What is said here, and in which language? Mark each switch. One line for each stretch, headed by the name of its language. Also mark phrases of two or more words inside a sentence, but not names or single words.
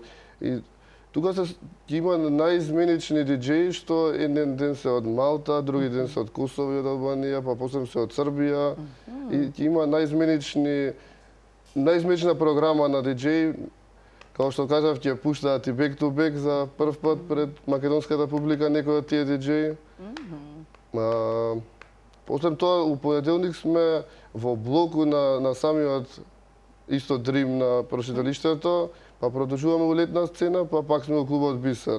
Macedonian: И тука се има најизменични диџеи што еден ден се од Малта, други ден се од Косово и од Албанија, па после се од Србија. И има најизменична програма на диџеи Као што кажав, ќе пуштаат и
English: back to back
Macedonian: за прв пат пред македонската публика некој од тие диџеи. Освен тоа, у понеделник сме во блоку на самиот исто Дрим на прошеталиштето, па продолжуваме у летна сцена, па пак сме во клубот Бисер.